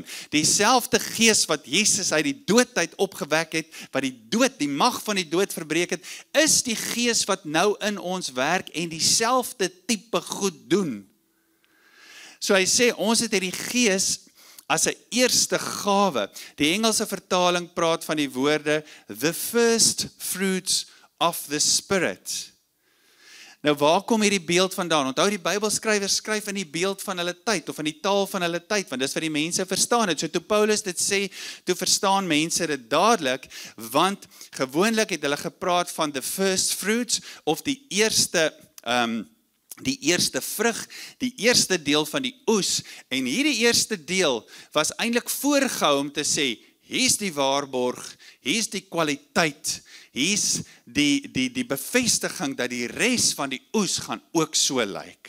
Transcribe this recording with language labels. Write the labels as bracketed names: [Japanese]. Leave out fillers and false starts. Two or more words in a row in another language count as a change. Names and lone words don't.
[Afrikaans] Dieselfde Gees wat Jesus uit die doodheid opgewek het, wat die mag van die dood verbreek het, is die Gees wat nou in ons werk en dieselfde tipe goed doen. So hy sê, ons het hierdie Gees as 'n eerste gawe. Die Engelse vertaling praat van die woorde, [English] the first fruits of the Spirit. [Afrikaans] Nou waar kom hierdie beeld vandaan? Onthou die Bybelskrywers skryf in die beeld van hulle tyd of in die taal van hulle tyd, want dis wat die mense verstaan het. So toe Paulus dit sê, toe verstaan mense dit dadelik, want gewoonlik het hulle gepraat van [English] the first fruits of [Afrikaans] die eerste vrug, die eerste deel van die oes, en hierdie eerste deel was eintlik voorgehou om te sê, hier's die waarborg, hier's die kwaliteit, hier's die bevestiging dat die res van die oes gaan ook so lyk.